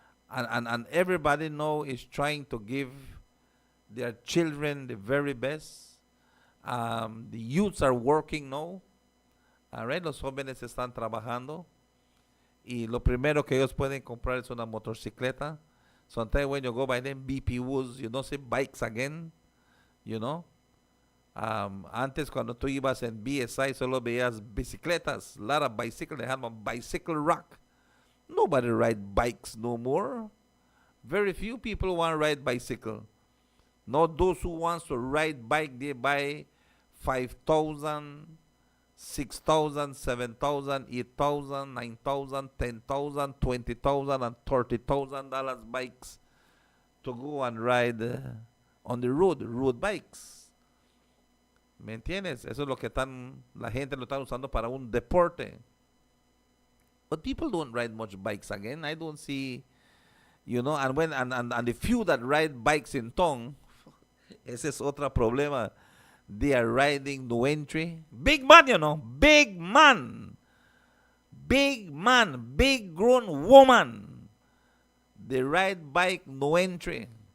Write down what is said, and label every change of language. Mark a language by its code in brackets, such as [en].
[en] And everybody now is trying to give their children the very best. The youths are working now. Right? [es] Los jóvenes están trabajando. Y lo primero que ellos pueden comprar es una motocicleta. [en] Sometimes when you go by them BP Woods, you don't see bikes again. [es] Antes cuando tú ibas en BSI solo veías bicicletas. [en] A lot of bicycles. They had a bicycle rack. Nobody ride bikes no more. Very few people want to ride bicycle. Not those who wants to ride bike, they buy 5,000, 6,000, 7,000, 8,000, 9,000, 10,000, 20,000, and $30,000 bikes to go and ride on the road bikes. [es] ¿Me entiendes? Eso es lo que la gente lo está usando para un deporte. [en] But people don't ride much bikes again. I don't see, and when and the few that ride bikes in Tong, [es] ese es otro problema. [en] They are riding no entry. Big man, big man. Big man, big grown woman. They ride bike no entry.